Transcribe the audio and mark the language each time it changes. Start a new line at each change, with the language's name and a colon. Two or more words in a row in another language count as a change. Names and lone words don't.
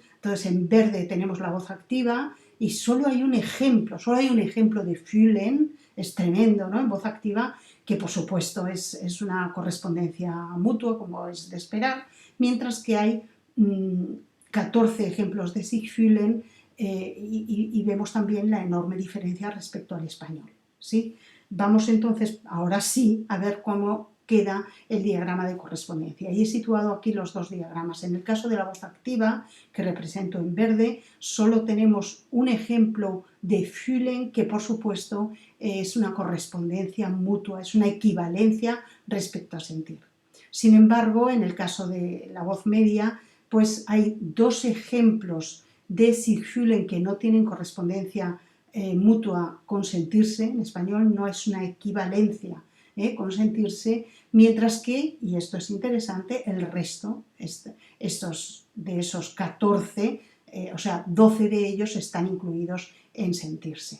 Spanish: Entonces, en verde tenemos la voz activa y solo hay un ejemplo de fühlen, es tremendo, ¿no? En voz activa, que por supuesto es una correspondencia mutua, como es de esperar, mientras que hay 14 ejemplos de
German: sich fühlen,
Spanish: y vemos también la enorme diferencia respecto al español, ¿sí? Vamos entonces, ahora sí, a ver cómo queda el diagrama de correspondencia. Y he situado aquí los dos diagramas. En el caso de la voz activa, que represento en verde, solo tenemos un ejemplo de fühlen, que por supuesto es una correspondencia mutua, es una equivalencia respecto a sentir. Sin embargo, en el caso de la voz media, pues hay dos ejemplos de
German: sich fühlen
Spanish: que no tienen correspondencia mutua con sentirse, en español no es una equivalencia con sentirse, mientras que, y esto es interesante, el resto, de esos 14, o sea, 12 de ellos están incluidos en sentirse.